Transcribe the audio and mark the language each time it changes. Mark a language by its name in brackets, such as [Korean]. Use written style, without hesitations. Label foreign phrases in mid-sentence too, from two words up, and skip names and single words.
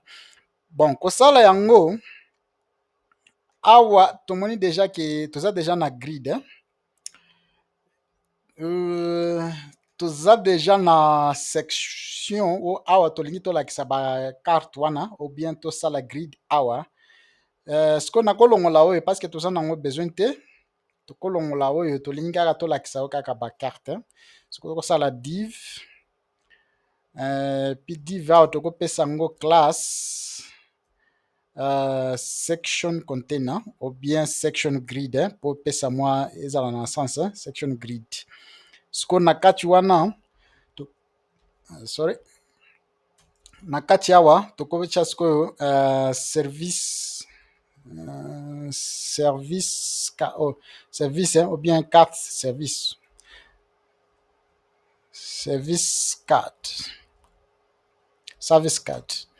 [Lingala] Bon kosala yango awa tomoni deja ke toza deja na grid toza deja na section awa tolingi tolakisa bakarte wana [French] ou bien [Lingala] tosala grid awa. Sikoyo nakolongola oyo [French] parce que [Lingala] toza nango besoin te, tokolongola oyo tolingi kaka tolakisa oyo kaka bakarte. Sikoyo kosala div puis div awa tokopesa yango classe section container [French] ou bien [Lingala] section grid po pesa mwa ezala na sens section grid. Sikoyo na kati wana na kati awa tokotya sikoyo service [French] ou bien [Lingala] carte [English] service card.